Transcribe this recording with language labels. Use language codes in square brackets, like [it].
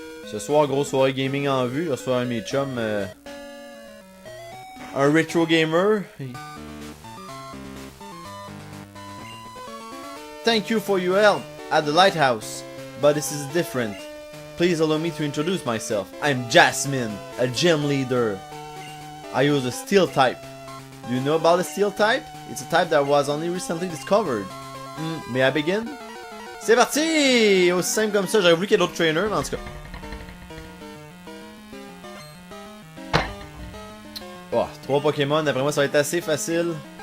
[fr] Ce soir, grosse soirée gaming en vue. Je reçois un de mes chums, un retro gamer. [en] Thank you for your help at the lighthouse, but this is different. Please allow me to introduce myself. I'm Jasmine, a gym leader. I use a steel type. Do you know about the steel type? It's a type that was only recently discovered. May I begin? [fr] C'est parti! Aussi simple comme ça. J'aurais voulu qu'il y ait d'autres trainers, mais en tout cas. 3 Pokémon, d'après moi ça va être assez facile.